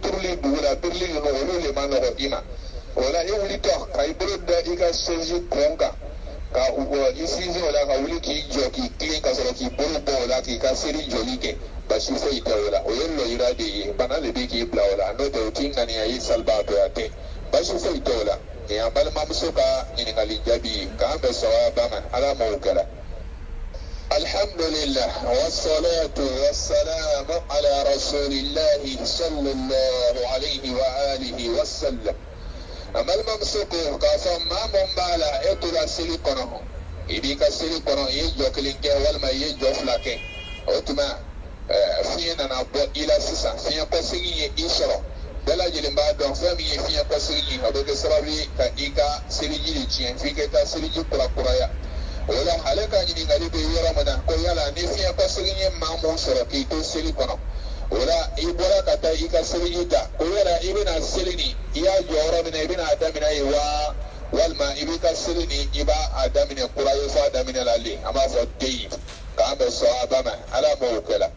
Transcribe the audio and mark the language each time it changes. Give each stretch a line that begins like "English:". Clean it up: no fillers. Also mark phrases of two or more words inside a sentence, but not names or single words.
Bambara: turuli dugu la birili ninnu olu le ma nɔgɔ i ma o la i wulitɔ ka i bolo da i ka chaise kun kan ka i sinsin o la ka wuli k'i jɔ k'i tilen ka sɔrɔ k'i bolo bɔ o la k'i ka seli jɔli kɛ basi foyi tɛ o la o ye lɔyira de ye bana de bɛ k'i bila o la n'o tɛ o t'i ŋaniya ye salibaatɔya tɛ basi foyi tɛ o la nin y'an balimamuso ka ɲininkali jaabi ye k'an bɛ sawaba ma ala m'o kɛra.
Arabic: الحمد لله والصلاة والسلام على رسول الله صلى الله عليه وعلى آله وسلم.
Bambara: An balimamuso ko k'a fɔ maa mun b'a la e tora seli kɔnɔ i b'i ka seli kɔnɔ i ye jɔ kelen kɛ walima i ye jɔ fila kɛ o tuma fiɲɛ nana bɔ i la sisan fiɲɛ kɔsegin ye i sɔrɔ bɛɛ lajɛlen b'a dɔn fɛn min ye fiɲɛ kɔsegin a bɛ kɛ sababu ye ka i ka seliji de tiɲɛ f'i ka taa seliji kurakuraya o la ale ka ɲininkali bɛ yɔrɔ min na ko yala ni fiɲɛ kɔsegin ye maa mun sɔrɔ k'i to seli kɔnɔ o la i bɔra ka taa i ka seliji ta ko yala i bɛna seli nin i y'a jɔ yɔrɔ min na i bɛna a daminɛ yen wa walima i b'i ka seli nin i b'a daminɛ kura ye f'a daminɛ la le an b'a fɔ den k'an bɛ sɔn a ba ma ala m'o kɛ la.